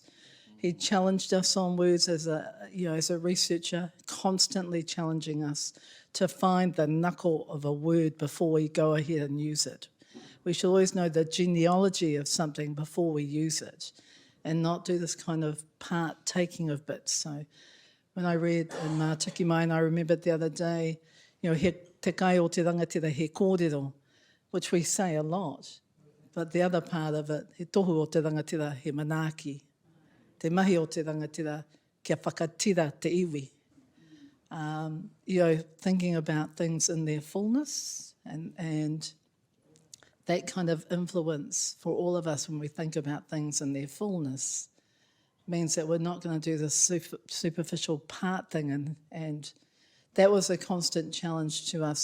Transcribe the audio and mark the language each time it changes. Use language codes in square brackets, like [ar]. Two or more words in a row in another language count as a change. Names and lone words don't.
[en] He challenged us on words as a researcher, constantly challenging us to find the knuckle of a word before we go ahead and use it. We should always know the genealogy of something before we use it and not do this kind of part-taking of bits. So when I read in Mātiki Mai, and I remembered the other day, you know, [mi] he te kai o te rangatira he kōrero, [en] which we say a lot, but the other part of it, [mi] he tohu o te rangatira he manaaki. Te mahi o te rangatira kia whakatira te iwi. [en] You know, thinking about things in their fullness and that kind of influence for all of us when we think about things in their fullness means that we're not going to do this superficial part thing and that was a constant challenge to us.